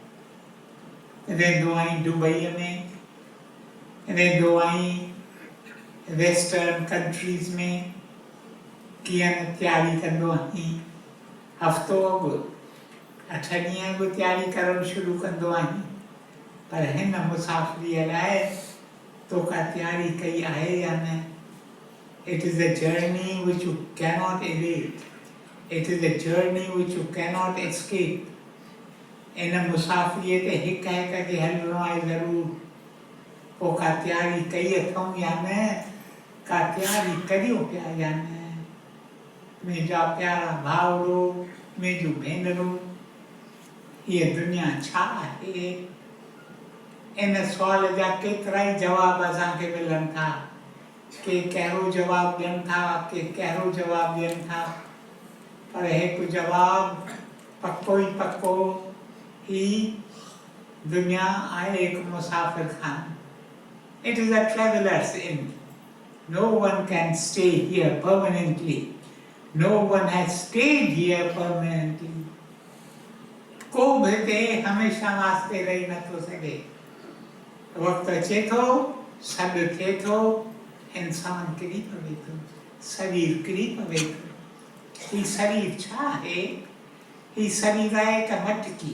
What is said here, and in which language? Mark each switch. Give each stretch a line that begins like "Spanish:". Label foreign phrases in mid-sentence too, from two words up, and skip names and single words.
Sindhi: रहंदो आहीं दुबईअ में, रहंदो आहीं
English: western countries
Sindhi: में, कीअं न तयारी कंदो आहीं, हफ़्तो अॻु 8 ॾींहं अॻु तयारी करणु शुरू कंदो आहीं, पर हिन मुसाफ़िरीअ लाइ तो का तयारी कई आहे या न।
English: It is a journey which you cannot evade. It is a journey which you cannot escape.
Sindhi: इन मुसाफ़िरीअ ते हिक हिक खे हलिणो आहे ज़रूरु। पोइ का तयारी कई अथऊं या न, का तयारी करियो पिया या न। मुंहिंजा प्यारा भाउरो, मुंहिंजूं भेनरूं, हीअ दुनिया छा आहे? इन सुवाल जा केतिरा ई जवाब असांखे मिलनि था। के कहिड़ो जवाबु ॾियनि था, के कहिड़ो जवाबु ॾियनि था, पर हिकु जवाबु पको ई पको, ही दुनिया आहे हिकु मुसाफ़िर खानो।
English: It is a traveler's inn. No one can stay here permanently. No one has stayed here permanently.
Sindhi: को बि हिते हमेशा वास्ते रही नथो सघे। वक़्तु अचे थो, सॾु थिए थो, इंसान किरी पवे थो, शरीर किरी पवे थो। ही शरीर छा आहे? ही शरीर आहे हिकु मटकी।